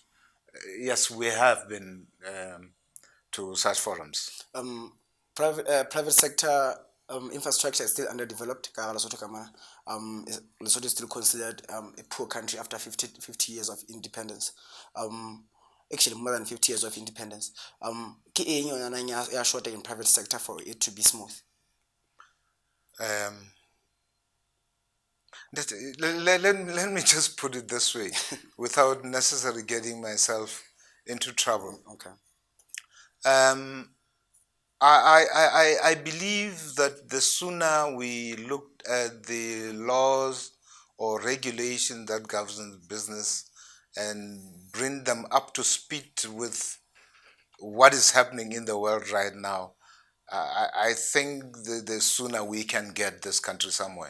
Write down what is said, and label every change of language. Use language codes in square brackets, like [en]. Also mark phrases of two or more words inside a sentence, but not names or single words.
[en] Yes, we have been to such forums. Private sector infrastructure is still underdeveloped. Lesotho is still considered a poor country after 50 years of independence. Actually, more than 50 years of independence. [st] Ke eng yona ya [en] short in private sector for it to be smooth? Let me just put it this way, without necessarily getting myself into trouble. Okay. I believe that the sooner we looked at the laws or regulation that governs business and bring them up to speed with what is happening in the world right now, I think the sooner we can get this country somewhere.